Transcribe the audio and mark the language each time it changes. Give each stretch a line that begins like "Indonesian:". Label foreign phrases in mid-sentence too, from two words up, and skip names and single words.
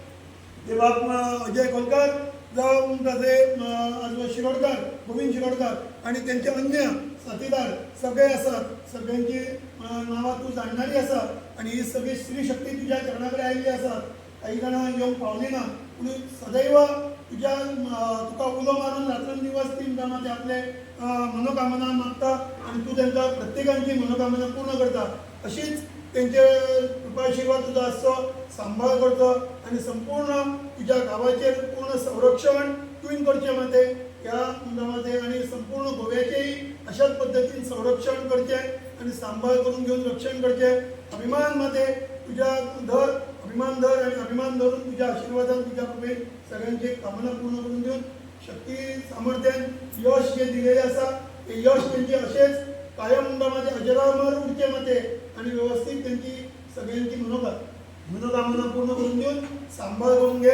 Konkani: ते बाब अजय गोलकार जावं ताचे शिरोडकार गोविंद शिरोडकार आणि त्यांचे अन्य साथीदार सगळे आसात सगळ्यांची नांवां तूं जाणणारी आसा आणि ही सगळी स्त्री शक्ती तुज्या चरणाकडे आयिल्ली आसा काही जाणां येवंक पावली ना पूण सदैव तुका उलो मारून रात्रंदिवस ती ते आपले मनोकामना मागता आणि तू त्यांच्या प्रत्येकांची मनोकामना पूर्ण करता अशीच त्यांचे कृपा आशीर्वाद तुझा आसचो सांभाळ करचो आणि संपूर्ण तुझ्या गावाचेर पूर्ण संरक्षण तुवें करचें माते ह्या गांवांचे आणि संपूर्ण गोव्याचेही अशाच पद्दतीन संरक्षण करचें आणि सांभाळ करून घेऊन रक्षण करचें अभिमान माते तुझ्या अभिमान धर आणि अभिमान धरून तुझ्या आशीर्वादान तुझ्या कृपेन सगळ्यांची कामना पूर्ण करून देऊन शक्ती सामर्थ्यान यश जे दिलेले आसा ते यश त्यांचे असेच कायम माझे अजरामर उडते मते आणि व्यवस्थित त्यांची सगळ्यांची मनोकामना पूर्ण करून देऊन सांभाळ करून घे.